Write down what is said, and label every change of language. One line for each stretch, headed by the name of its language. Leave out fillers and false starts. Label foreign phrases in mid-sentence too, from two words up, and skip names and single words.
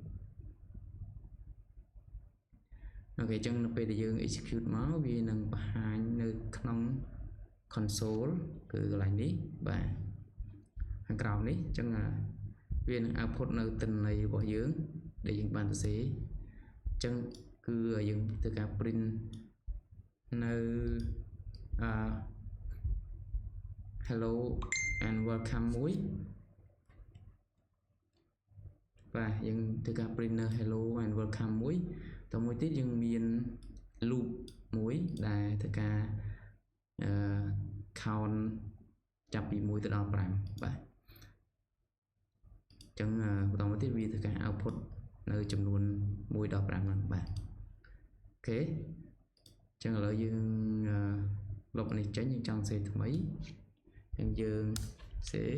Khmer: អូខេអញ្ចឹងនៅពេលដែលយើង execute មកវានឹងបង្ហាញនៅក្នុង console គឺកន្លែងនេះបាទខាងក្រោមនេះអញ្ចឹងវានឹង output នៅទិន្នន័យរបស់យើងដែលយើងបានសរសេរអញ្ចឹងគឺយើងធ្វើការ print នៅ
English: hello and welcome
Khmer: មួយបាទយើងធ្វើការ print នៅ
English: hello and welcome
Khmer: មួយតមួយទៀតយើងមាន loop មួយដែលធ្វើការ count ចាប់ពី1ទៅដល់5បាទអញ្ចឹងបន្តមកទៀតវាធ្វើ ការ output នៅចំនួន1ដល់5ហ្នឹងបាទអូខេអញ្ចឹងឥឡូវយើងលុបនេះចេញយើងចង់សេថ្មីអញ្ចឹងយើងសេ